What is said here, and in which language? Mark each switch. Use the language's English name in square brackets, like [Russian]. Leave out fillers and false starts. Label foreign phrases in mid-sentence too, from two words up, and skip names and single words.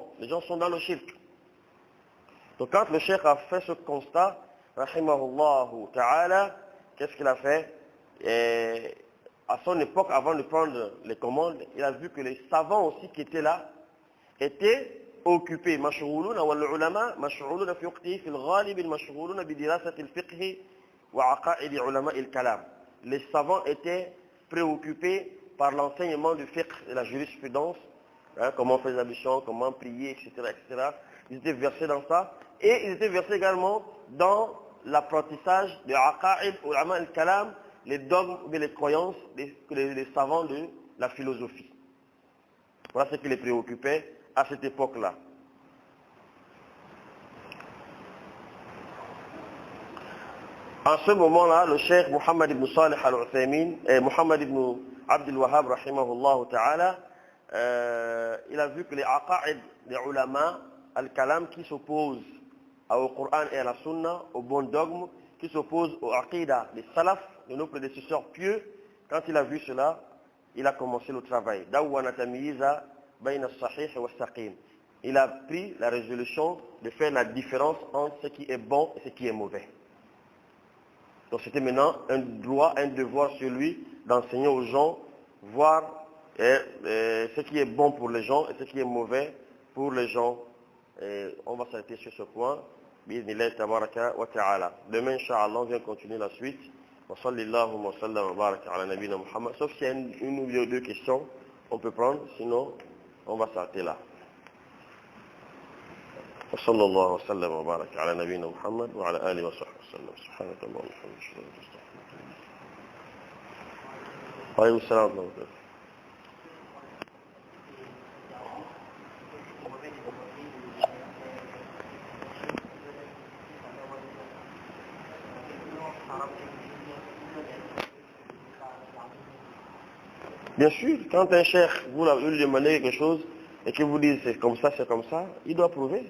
[French] Les gens sont dans le shirk. Donc quand le cheikh a fait ce constat, [Arabic] رحمه الله تعالى, [French] qu'est-ce qu'il a fait? Et à son époque, avant de prendre les commandes, il a vu que les savants aussi qui étaient là étaient occupés. [Arabic] مشغولون والعلماء مشغولون في وقته في الغالب مشغولون بدراسة الفقه وعقائد علماء الكلام. [French] Les savants étaient préoccupés par l'enseignement du fiqh et la jurisprudence, comment faire les ablutions, comment prier, etc., etc. Ils étaient versés dans ça. Et ils étaient versés également dans l'apprentissage de aqa'id, [Arabic] علماء الكلام, [French] les dogmes et les croyances des savants de la philosophie. Voilà ce qui les préoccupait à cette époque-là. En ce moment-là, le cheikh Muhammad ibn Salih al-Uthaymin et Muhammad ibn Abdul Wahhab, [Arabic] رحمه الله تعالى, [French] il a vu que les aqa'id des [Arabic] علماء الكلام [French] qui s'opposent au Coran et à la Sunna, au bon dogme, qui s'opposent au aqidah des salaf, de nos prédécesseurs pieux, quand il a vu cela, il a commencé le travail. [Arabic] دوّن تمييزا بين الصحيح والسقيم. [French] Il a pris la résolution de faire la différence entre ce qui est bon et ce qui est mauvais. Donc c'était maintenant un droit, un devoir sur lui d'enseigner aux gens, voir ce qui est bon pour les gens et ce qui est mauvais pour les gens. Et on va s'arrêter sur ce point. [Arabic] بسم الله تبارك وتعالى. [French] Demain, Inch'Allah, on vient continuer la suite. [Arabic] وصلى الله وسلم وبارك على نبينا محمد. [French] Sauf s'il y a une ou deux questions, on peut prendre, sinon on va s'arrêter là. [Arabic] وصلى الله وسلم وبارك على نبينا محمد وعلى آله وصحبه وسلم. سبحانك اللهم وبحمدك. وعليكم السلام ورحمة الله. [French] Bien sûr, quand un cheikh, vous lui demandez quelque chose et qu'il vous dit c'est comme ça, il doit prouver.